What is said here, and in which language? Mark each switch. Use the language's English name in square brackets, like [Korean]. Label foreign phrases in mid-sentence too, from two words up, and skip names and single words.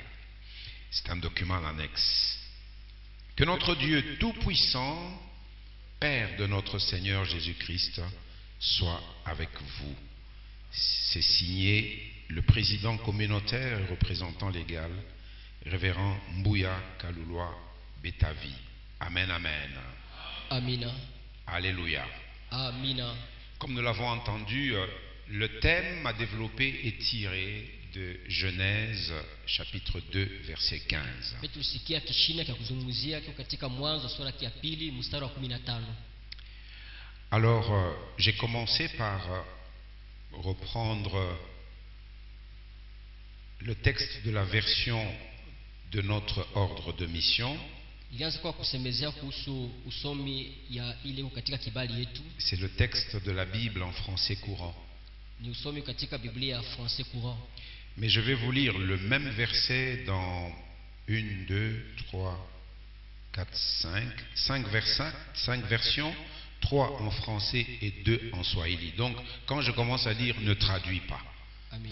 [French] C'est un document en annexe. Que notre Dieu Tout-Puissant, Père de notre Seigneur Jésus-Christ, soit avec vous. C'est signé le président communautaire et représentant légal, révérend Mbouya Kalouloa Betavi. Amen, amen. [Swahili] Amina. [French] Alléluia. [Swahili] Amina. [French] Comme nous l'avons entendu, le thème à développer est tiré de Genèse chapitre 2 verset 15. [Swahili] Tulisikia kishina cha kuzungumzia kiko katika Mwanzo sura ya pili mstari wa 15. [French] Alors, j'ai commencé par reprendre le texte de la version de notre ordre de mission. [Swahili] Ilianza kwa kusemezea kuhusu usomi ya ile katika kibali yetu. [French] C'est le texte de la Bible en français courant. [Swahili] Ni usomi katika Biblia français courant. [French] Mais je vais vous lire le même verset dans 1, 2, 3, 4, 5 versions, 3 en français et 2 en swahili. Donc, quand je commence à lire, ne traduis pas. Amen.